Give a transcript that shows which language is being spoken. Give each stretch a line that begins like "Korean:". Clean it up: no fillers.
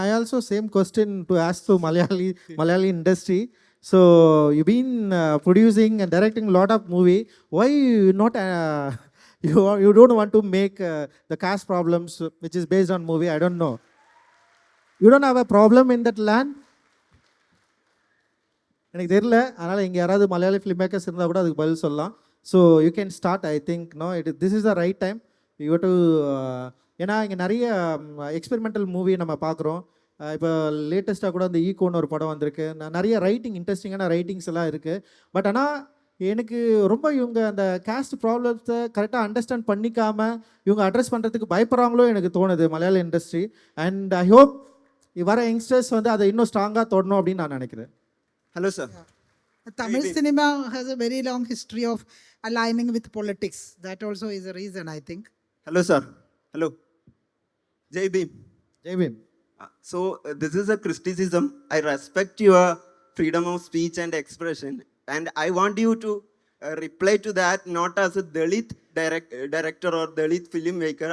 English: And I also same question to ask to Malayali industry. So you've been producing and directing a lot of movie. Why you not you don't want to make the caste problems which is based on movie? I don't know. You don't have a problem in that land?
Tamil: எனக்கு தெரியல. அதனால் இங்கே யாராவது Malayali film makers இருந்தால் கூட அதுக்கு பதில் சொல்லலாம்.
English: So you can start. I think this is the right time you do.
Tamil: ஏன்னா இங்கே நிறைய எக்ஸ்பெரிமெண்டல் மூவி நம்ம பார்க்குறோம். இப்போ லேட்டஸ்ட்டாக கூட அந்த ஈகோன்னு ஒரு படம் வந்திருக்கு. நிறைய இன்ட்ரெஸ்டிங்கான ரைட்டிங்ஸ் எல்லாம் இருக்குது. பட் ஆனால் எனக்கு ரொம்ப இவங்க அந்த கேஸ்ட் ப்ராப்ளத்தை கரெக்டாக அண்டர்ஸ்டாண்ட் பண்ணிக்காமல் இவங்க அட்ரஸ் பண்ணுறதுக்கு பயப்படுறாங்களோ எனக்கு தோணுது மலையாள இண்டஸ்ட்ரி.
English: and I hope
Tamil: வர யங்ஸ்டர்ஸ் வந்து அதை இன்னும் ஸ்ட்ராங்காக தொடணும் அப்படின்னு நான் நினைக்கிறேன்.
English: Hello, sir. Tamil cinema has a very long history of aligning with politics. That also is a reason, I think. Hello, sir. Hello. Jai Bhim.
Tamil: Jai Bhim.
English: So, this is a criticism. I respect your freedom of speech and expression. And I want you to reply to that not as a Dalit director or Dalit filmmaker.